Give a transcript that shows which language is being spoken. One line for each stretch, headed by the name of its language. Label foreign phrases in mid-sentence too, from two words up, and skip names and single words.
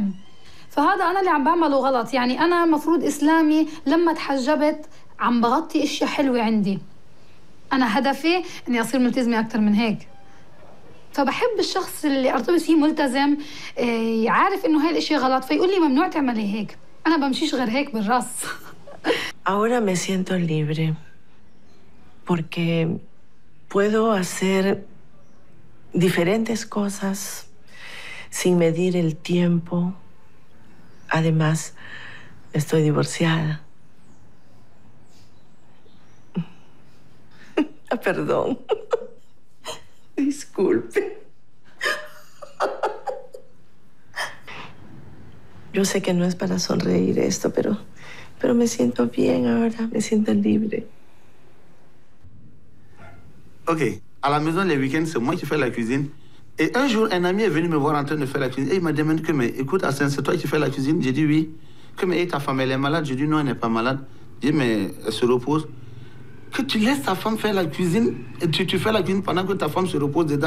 Arabic: فهذا أنا اللي عم بعمله غلط. يعني أنا مفروض إسلامي لما تحجبت عم بغطي أشياء حلوة عندي. أنا هدفي إني أصير ملتزمة أكثر من هيك. فبحب الشخص اللي ارتبط فيه ملتزم، عارف إنه هاي الأشياء غلط، فيقول لي ممنوع تعملي هيك. أنا بمشيش غير هيك بالراس.
Spanish: Ahora me siento libre porque puedo hacer diferentes cosas sin medir el tiempo. Además, estoy divorciada. Perdón. Disculpe. Yo sé que no es para sonreír esto, pero me siento bien ahora, me siento libre.
French: Ok, à la maison, les week-ends, c'est moi qui fais la cuisine. Et un jour, un ami est venu me voir en train de faire la cuisine. Et il m'a demandé que, mais écoute, Hassan, c'est toi qui fais la cuisine? J'ai dit oui. Que, mais ta femme, elle est malade? J'ai dit non, elle n'est pas malade. J'ai dit, mais elle se repose. Que tu laisses ta femme faire la cuisine, et tu fais la cuisine pendant que ta femme se repose dedans.